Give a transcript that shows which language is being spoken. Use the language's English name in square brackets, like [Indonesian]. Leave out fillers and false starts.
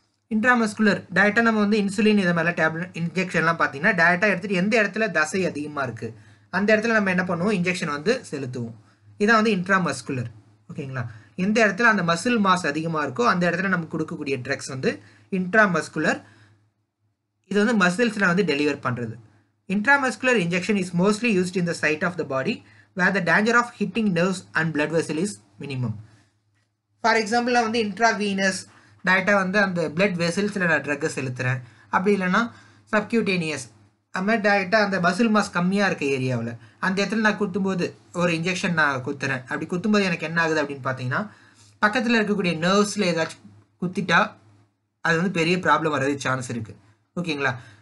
[Tamil] Intramuscular டேரெக்டாக நம்ம வந்து இன்சுலின் இதை மாதிரிலாம் டேப்லெட் இன்ஜெக்ஷன்லாம் பார்த்தீங்கன்னா டேரெக்டாக எடுத்துகிட்டு எந்த இடத்துல தசை அதிகமாக இருக்குது அந்த இடத்துல நம்ம என்ன பண்ணுவோம், இன்ஜெக்ஷன் வந்து செலுத்துவோம். இதான் வந்து இன்ட்ராமஸ்குலர். ஓகேங்களா? எந்த இடத்துல அந்த மசில் மாஸ் அதிகமாக இருக்கோ அந்த இடத்துல நம்ம கொடுக்கக்கூடிய ட்ரக்ஸ் வந்து இன்ட்ராமஸ்குலர். இது வந்து மசில்ஸில் வந்து டெலிவர் பண்ணுறது. [English] Intramuscular injection is mostly used in the site of the body where the danger of hitting nerves and blood vessel is minimum. For example, [Tamil] நான் வந்து intravenous டைரெக்டாக வந்து அந்த பிளட் வெசல்ஸில் நான் ட்ரக்கை செலுத்துகிறேன். அப்படி இல்லைன்னா சப்கியூட்டேனியஸ் அது மாதிரி டைரெக்டாக அந்த மசில் மாஸ் கம்மியாக இருக்க ஏரியாவில் அந்த இடத்துல நான் குத்தும்போது ஒரு இன்ஜெக்ஷன் நான் குத்துறேன். அப்படி குத்தும்போது எனக்கு என்ன ஆகுது அப்படின்னு பார்த்தீங்கன்னா, பக்கத்தில் இருக்கக்கூடிய நர்வ்ஸில் ஏதாச்சும் குத்திட்டா அது வந்து பெரிய ப்ராப்ளம் வர்றதுக்கு சான்ஸ் இருக்குது. ஓகேங்களா?